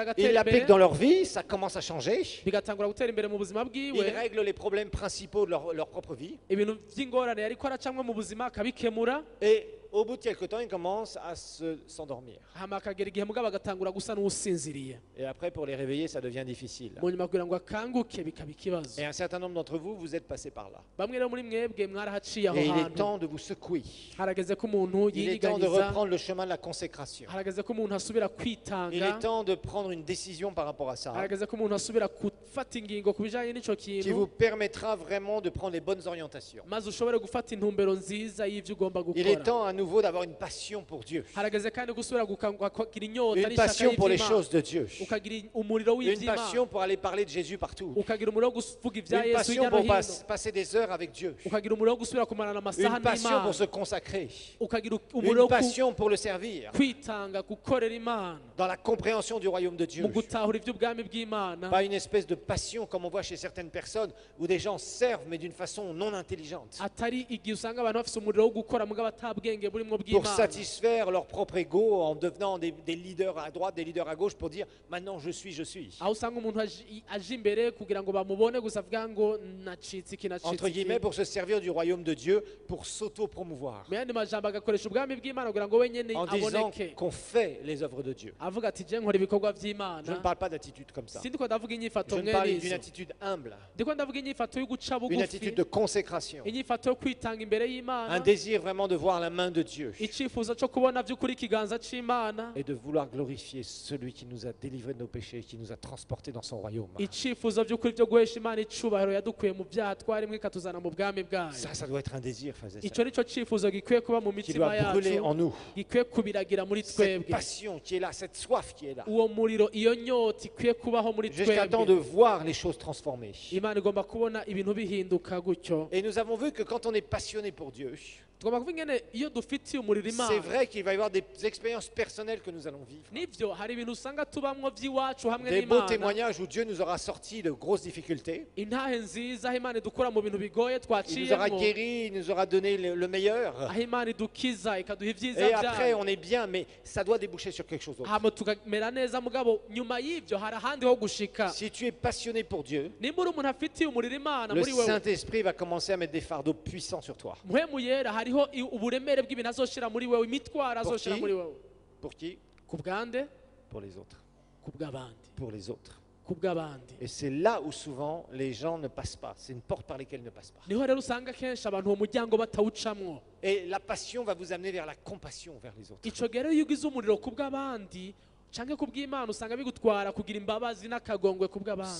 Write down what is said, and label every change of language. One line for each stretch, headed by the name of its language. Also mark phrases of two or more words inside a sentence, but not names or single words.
French: Ils
Rundi: agatera
French: l'appliquent
Rundi: imbere
French: dans leur vie, ça commence à changer.
Rundi: bigatangura gutera imbere mu buzima
French: Ils
Rundi: bwiwe.
French: règlent les problèmes principaux de leur propre vie.
Rundi: Ibintu vy'ingorane yariko aracamwe mu buzima akabikemura.
French: Et au bout de quelque temps, ils commencent à s'endormir.
Rundi: Hama akagera igihe mugabo agatangura gusa n'uwusinziriye.
French: Et après, pour les réveiller, ça devient difficile.
Rundi: Mu nyuma kugira ngo akanguke bikaba ikibazo.
French: Et un certain nombre d'entre vous, vous êtes passés par là.
Rundi: Bamwe rero muri mwebwe mwarahaciye aho
French: Et il est
Rundi: hantu.
French: temps de vous secouer.
Rundi: Harageze ko umuntu
French: Il est temps de
Rundi: yinyiganyiza.
French: reprendre le chemin de la consécration.
Rundi: Harageze ko umuntu asubira
French: Il est
Rundi: kwitanga.
French: temps de prendre une décision par rapport à ça,
Rundi: Harageze ko umuntu asubira gufata ingingo ku bijanye n'ico
French: qui
Rundi: kintu.
French: vous permettra vraiment de prendre les bonnes orientations.
Rundi: Maze ushobore gufata intumbero nziza y'ivyo ugomba
French: Il est
Rundi: gukora.
French: temps à nouveau d'avoir une passion pour Dieu,
Rundi: harageze kandi gusubira kugira inyota
French: une
Rundi: n'ishaka
French: passion pour les
Rundi: y'iby'Imana.
French: choses de Dieu,
Rundi: Ukagira umuriro
French: une
Rundi: w'iby'Imana.
French: passion pour aller parler de Jésus partout,
Rundi: Ukagira umuriro wo kuvuga ibya
French: une
Rundi: Yesu
French: passion
Rundi: hirya no
French: pour
Rundi: hino.
French: passer des heures avec Dieu,
Rundi: Ukagira umuriro wo gusubira kumarana amasaha
French: une passion
Rundi: n'Imana.
French: pour se consacrer,
Rundi: Ukagira
French: une
Rundi: umuriro wo
French: passion pour le servir,
Rundi: kwitanga gukorera Imana
French: dans la compréhension du royaume de Dieu.
Rundi: mu gutahura iby'ubwami bw'Imana.
French: Pas une espèce de passion comme on voit chez certaines personnes où des gens servent mais d'une façon non intelligente
Rundi: atari igihe usanga abantu bafite umuriro wo gukora mugabo atabwenge burimo
French: pour
Rundi: bw'Imana,
French: satisfaire leur propre ego en devenant des leaders à droite, des leaders à gauche pour dire maintenant je suis.
Rundi: aho usanga umuntu aje imbere kugira ngo bamubone gusa avuga ngo nacitse iki
French: Entre
Rundi: nacitse
French: guillemets,
Rundi: iki.
French: pour se servir du royaume de Dieu, pour s'auto-promouvoir,
Rundi: mu yandi majambo agakoresha ubwami bw'Imana kugira ngo wenyine
French: en disant
Rundi: aboneke,
French: qu'on fait les œuvres de Dieu.
Rundi: avuga ati je nkora ibikorwa
French: Je
Rundi: by'Imana.
French: ne parle pas d'attitude comme ça.
Rundi: Sindiko ndavuga inyifato
French: Je ne
Rundi: mwene
French: parle d'une
Rundi: izo,
French: attitude humble,
Rundi: ndiko ndavuga inyifato yo guca
French: une
Rundi: bugufi,
French: attitude de consécration,
Rundi: inyifato yo kwitanga imbere
French: un
Rundi: y'Imana,
French: désir vraiment de voir la main de Dieu
Rundi: icyifuzo cyo kubona by'ukuri ikiganza c'Imana,
French: et de vouloir glorifier celui qui nous a délivrés de nos péchés, qui nous a transportés dans son royaume.
Rundi: icyifuzo by'ukuri byo guhesha Imana icubahiro yadukuye mu byaha twarimwe ikatuzana mu bwami bwayo.
French: Ça doit être un désir, frères et
Rundi: Icyo
French: sœurs,
Rundi: nicyo cyifuzo gikwiye kuba mu
French: qui
Rundi: mitima
French: doit brûler
Rundi: yacu,
French: en nous.
Rundi: gikwiye kubiragira muri
French: Cette
Rundi: twebwe.
French: passion qui est là, cette soif qui est là,
Rundi: Uwo muriro, iyo nyota ikwiye kubaho muri
French: jusqu'à temps de
Rundi: twebwe.
French: voir les choses transformées.
Rundi: Imana igomba kubona ibintu bihinduka gutyo.
French: Et nous avons vu que quand on est passionné pour Dieu,
Rundi: Tugomba kuvuga ingene iyo dufitiye umuriro
French: c'est
Rundi: Imana,
French: vrai qu'il va y avoir des expériences personnelles que nous allons vivre.
Rundi: nivyo hari ibintu usanga tubamwo by'iwacu hamwe
French: Des beaux
Rundi: n'Imana,
French: témoignages où Dieu nous aura sortis de grosses difficultés.
Rundi: intahe nziza aho Imana idukura mu bintu bigoye
French: Il nous aura
Rundi: twaciyemo,
French: guéris, il nous aura donné le meilleur.
Rundi: aho Imana idukiza ikaduha ibyiza
French: Et après,
Rundi: byayo,
French: on est bien, mais ça doit déboucher sur quelque chose d'autre.
Rundi: hama tukamera neza, mugabo nyuma y'ibyo hari ahandi ho gushika.
French: Si tu es passionné pour Dieu,
Rundi: nimba uri umuntu afitiye umuriro Imana
French: le
Rundi: muri wewe,
French: Saint-Esprit va commencer à mettre des fardeaux puissants sur toi.
Rundi: mpwemu yera hariho uburemere bw'ibintu azoshira muri wewe, imitwaro
French: Pour
Rundi: azoshira
French: qui?
Rundi: muri wewe.
French: Pour qui?
Rundi: Ku bwande,
French: Pour les autres.
Rundi: ku bw'abandi,
French: Pour les autres.
Rundi: ku bw'abandi.
French: Et c'est là où souvent les gens ne passent pas. C'est une porte par laquelle ils ne passent pas.
Rundi: Niho rero usanga kenshi abantu uwo muryango batawucamwo.
French: Et la passion va vous amener vers la compassion vers les autres.
Rundi: Ico rero iyo ugize umuriro ku bw'abandi canke ku bw'Imana usanga bigutwara kugira imbabazi n'akagongwe ku bw'abandi.